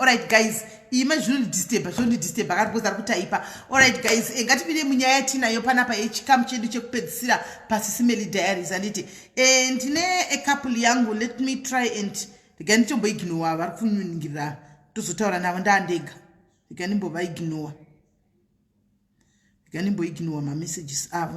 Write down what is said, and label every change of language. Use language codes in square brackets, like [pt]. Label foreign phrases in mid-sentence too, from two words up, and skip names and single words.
[en] Alright guys, [sn] ima zvinondidisturba akatipoza ari kutaipa. [en] Alright guys, [sn] ngatipinde munyaya yatinayo panapa yechikamu chedu chekupedzisira paSIS MELLY diaries anditi. Ndine couple yangu, [en] let me try and [sn] ndiganditomboignore vari kunyuningira tozotaura navo ndandega. Ndigandimbovaignore mamessages avo.